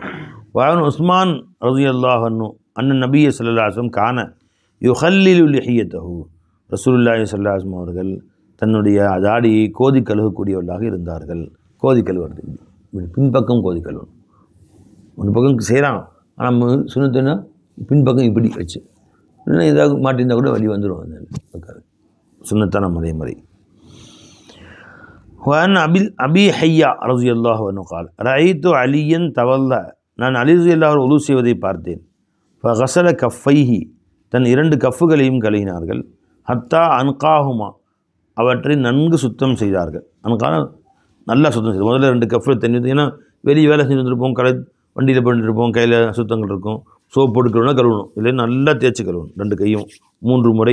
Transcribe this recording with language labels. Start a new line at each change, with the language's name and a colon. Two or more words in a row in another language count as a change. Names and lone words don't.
Arabic: وعن عثمان رضي الله عنه أن النبي صلى الله عليه وسلم كان يخلل لحيته, رسول الله صلى الله عليه وسلم
Tamil: அவர்கள் தன்னுடைய தாடியை கோதி கழுவக்கூடியவர்களாக இருந்தார்கள். கோதி கழுவுறது பின்பக்கம் கோதி கழுவணும். ஒரு பக்கம் செய்கிறான், ஆனால் நம்ம சுனத்துன்னா பின்பக்கம் இப்படி வச்சு இன்னும் ஏதாவது மாட்டிருந்தால் கூட வழி வந்துடும். அந்த சுன்னத்தான முறை.
Arabic: وأن أبي حيا رضي الله عنه قال رأيت عليا تولى,
Tamil: நான் அலி
Arabic: رضي الله عنه
Tamil: உது செய்வதை பார்த்தேன்.
Arabic: فغسل كفيه,
Tamil: தன் 2 கஃப்புகளையும் கழுவினார்கள்.
Arabic: حتى أنقاهما,
Tamil: அவற்றை நன்கு சுத்தம் செய்தார்கள். அன்கான நல்லா சுத்தம் செய்து முதல்ல 2 கஃப்பில் தண்ணி, ஏன்னா வெளியே வேலை செஞ்சு வந்துருப்போம், வண்டியில் பண்ணிட்டுருப்போம், கையில் சுத்தங்கள் இருக்கும், சோப்பு போட்டுக்கணும்னா கழுவணும், இல்லை நல்லா தேய்ச்சி கழுவணும் 2 கையும் 3 முறை.